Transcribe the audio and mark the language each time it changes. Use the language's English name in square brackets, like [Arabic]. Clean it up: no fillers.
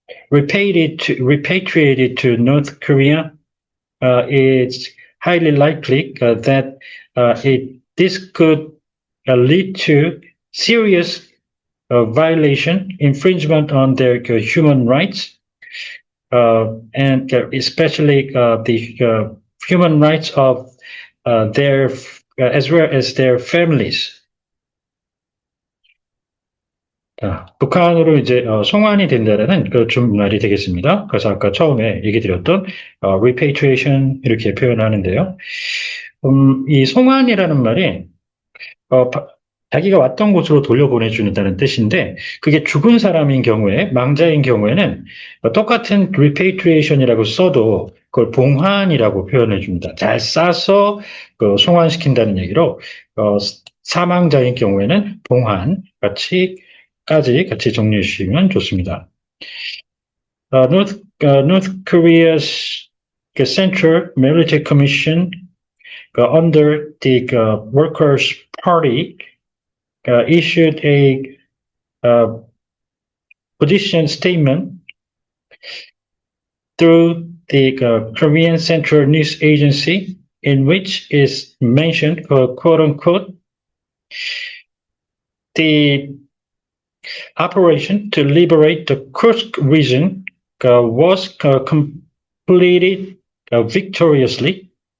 [English] repatriated to North Korea, it's highly likely that this could lead to serious violation, infringement on their human rights, and especially the human rights of their, as well as their families. [Korean] 북한으로 이제 송환이 된다는 그 준말이 되겠습니다. 그래서 아까 처음에 얘기 드렸던 repatriation 이렇게 표현하는데요. 이 송환이라는 말이 자기가 왔던 곳으로 돌려보내준다는 뜻인데 그게 죽은 사람인 경우에 망자인 경우에는 똑같은 repatriation이라고 써도 그걸 봉환이라고 표현해 줍니다. 잘 싸서 송환시킨다는 얘기로 사망자인 경우에는 봉환 같이 정리해 주시면 좋습니다. [English] North Korea's Central Military Commission under the Workers' Party issued a position statement through the Korean Central News Agency, in which is mentioned, quote unquote, the operation to liberate the Kursk region was completed victoriously,